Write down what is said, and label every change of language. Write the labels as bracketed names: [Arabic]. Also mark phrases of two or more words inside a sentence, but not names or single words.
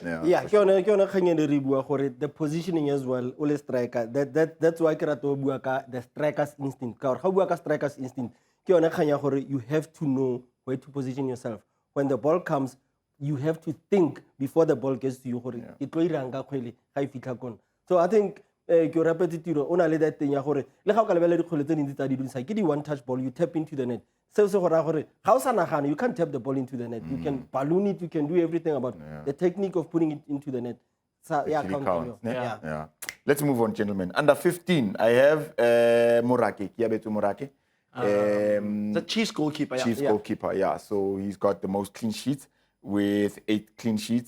[English] Yeah, the positioning as well, all striker. That's why the striker's instinct. Striker's instinct. You have to know where to position yourself. When the ball comes, you have to think before the ball gets to you. So I think [Tswana] ke rapetse tiro o na le [English] that thing [Tswana] ya gore le ga o ka lebela dikgole tse dintsi tsa di disa ke di [English] one touch ball, you tap into the net. [Tswana] Se se go ra gore ga o sa nagana, [English] you can't tap the ball into the net. You can balloon it, you can do everything about the technique of putting it into the net. So, yeah. Let's move on, gentlemen. Under 15, I have Morake, Kiabetu Morake. The Chiefs goalkeeper. Chiefs goalkeeper, yeah. So he's got the most clean sheets with 8 clean sheets.